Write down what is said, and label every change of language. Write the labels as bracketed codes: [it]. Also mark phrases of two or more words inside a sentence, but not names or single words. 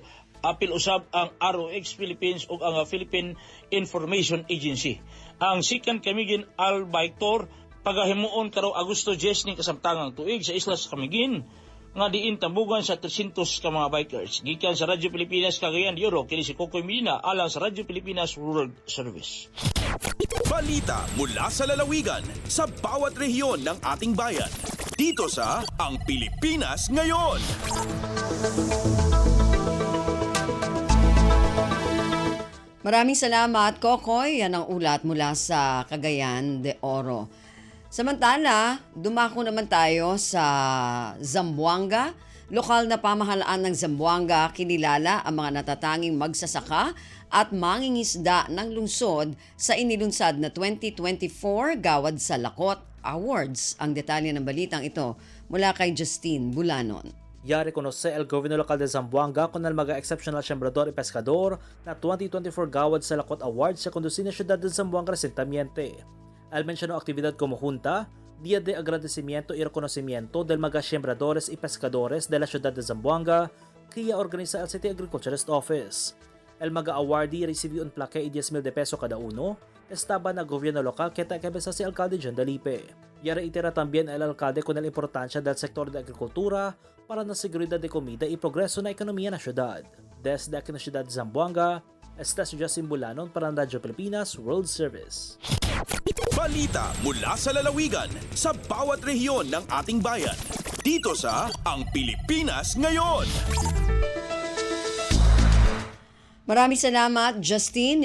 [ceb] Apil usab ang ROX Philippines ug ang Philippine Information Agency. Ang Second Camiguin Isle Bike Tour pagahimuon karong Agosto 10 ning kasamtangang tuig sa isla sa Camiguin nga diin tambugan sa 300 ka mga bikers. Gikan sa Radyo Pilipinas Cagayan de Oro, kini si Kokoy Medina alang sa Radyo Pilipinas World Service. [tl] Balita mula sa lalawigan sa bawat rehiyon ng ating bayan. Dito sa Ang Pilipinas Ngayon. Maraming salamat, Kokoy. Yan ang ulat mula sa Cagayan de Oro. Samantala, dumako naman tayo sa Zamboanga. Lokal na pamahalaan ng Zamboanga kinilala ang mga natatanging magsasaka at mangingisda ng lungsod sa inilunsad na 2024 Gawad sa Lakot Awards. Ang detalye ng balitang ito mula kay Justine Bulanon. [cbk] Ya reconoce el gobierno local de Zamboanga con el Maga Exceptional Sembrador y Pescador na 2024 Gawad sa Lakot Awards sa Conducina Ciudad de Zamboanga recientemente. Al mencionó actividad como junta, día de agradecimiento y reconocimiento del Maga Sembradores y Pescadores de la ciudad de Zamboanga, que organiza el City Agriculturist Office. El Maga Awardee recibió un plaque y 10,000 de peso cada uno, estaba na gobierno local que encabeza si alcalde John Dalipe. Y reitera también el alcalde con la importancia del sector de agricultura para la seguridad de comida y progreso na ekonomiya na ciudad. Desde aquí na ciudad de Zamboanga, esta si Justin Bulanon para ang Radyo Pilipinas World Service. [tl] Balita mula sa lalawigan sa bawat rehiyon ng ating bayan. Dito sa Ang Pilipinas Ngayon. Maraming salamat, Justine.